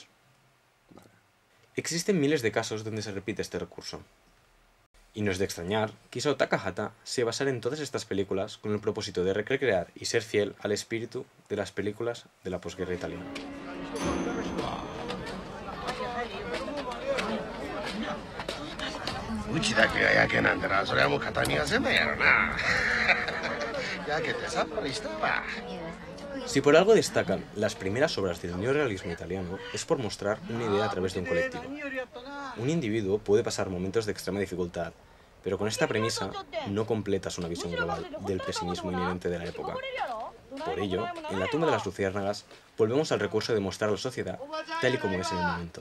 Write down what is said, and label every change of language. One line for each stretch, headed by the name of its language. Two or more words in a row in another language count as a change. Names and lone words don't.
Spanish: Existen miles de casos donde se repite este recurso. Y no es de extrañar que Isao Takahata se basara en todas estas películas con el propósito de recrear y ser fiel al espíritu de las películas de la posguerra italiana.
Japanese: うちだけがやけなんだらそれはもう形見が狭いやろな。やけてさっぱりしたわ。
Spanish: Si por algo destacan las primeras obras del neorrealismo italiano, es por mostrar una idea a través de un colectivo. Un individuo puede pasar momentos de extrema dificultad, pero con esta premisa no completas una visión global del pesimismo inherente de la época. Por ello, en La tumba de las luciérnagas, volvemos al recurso de mostrar la sociedad tal y como es en el momento.